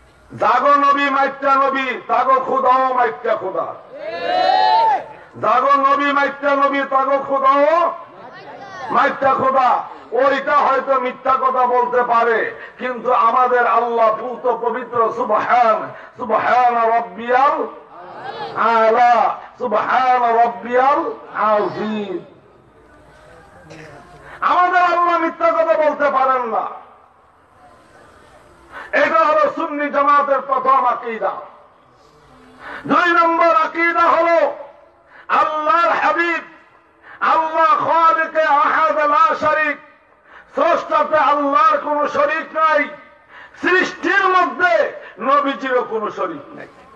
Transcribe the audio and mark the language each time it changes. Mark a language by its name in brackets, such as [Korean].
[Bangla] জাগো নবী মাইত্যা নবী, তাগো খুদাও মাইত্যা খুদা। জাগো নবী মাইত্যা নবী, তাগো খুদাও মাইত্যা খুদা। ওইটা হয়তো মিথ্যা কথা বলতে পারে, কিন্তু আমাদের আল্লাহ পূত পবিত্র। [Arabic] সুবহান সুবহান রাব্বিয়াল আলা, সুবহান রাব্বিয়াল আযীম। [Bangla] আমাদের আল্লাহ মিথ্যা কথা বলতে পারেন না। এটা হলো সুন্নি জামাতের প্রথম আকীদা। 2 নম্বর আকীদা হলো আল্লাহর হাবিব, [Arabic] আল্লাহ খালিকে আহাদ লা শারীক, [Bangla] স্রষ্টাতে আল্লাহর কোন শরীক নাই, সৃষ্টির মধ্যে নবীজিরও কোন শরীক নাই।